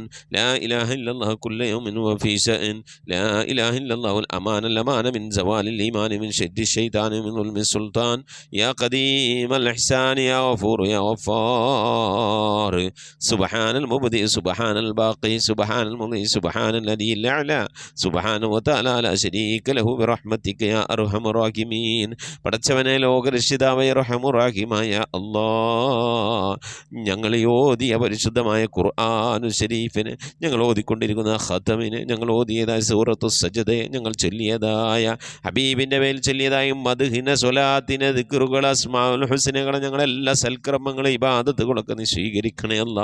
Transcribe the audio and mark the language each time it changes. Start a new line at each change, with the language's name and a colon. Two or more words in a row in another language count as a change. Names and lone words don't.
Arabic: لا إله إلا الله كل يوم وفي شأن. لا إله إلا الله الأمان من زوال الإيمان من شد الشيطان من ظلم السلطان. يا قديم الإحسان يا غفور يا غفار. سبحان المبدئ سبحان الباقي سبحان المضي سبحان الذي الأعلى سبحانه وتعالى لا شريك له برحمتك يا أرحم الراحمين.
Malayalam: പടച്ചവനെ ലോകരക്ഷിതാവായ റഹ്മാനുറഹീമായ അല്ലാഹ്, ഞങ്ങൾ ഓതിയ പരിശുദ്ധമായ
Arabic: القرآن الشريف,
Malayalam: ഞങ്ങൾ ഓതിക്കൊണ്ടിരിക്കുന്ന ഖതമിന്, ഞങ്ങൾ ഓതിയതായ
Arabic: سورة السجدة,
Malayalam: ഞങ്ങൾ ചൊല്ലിയതായ ഹബീബിൻ്റെ മേൽ ചൊല്ലിയതായ മദ്ഹിന സ്വലാത്തിന് ദിക്റുകൾ
Arabic: الأسماء الحسنى,
Malayalam: ഞങ്ങളെല്ലാ സൽക്രമങ്ങളും ഇബാദത്തുകളൊക്കെ നീ സ്വീകരിക്കണേ അല്ലാ.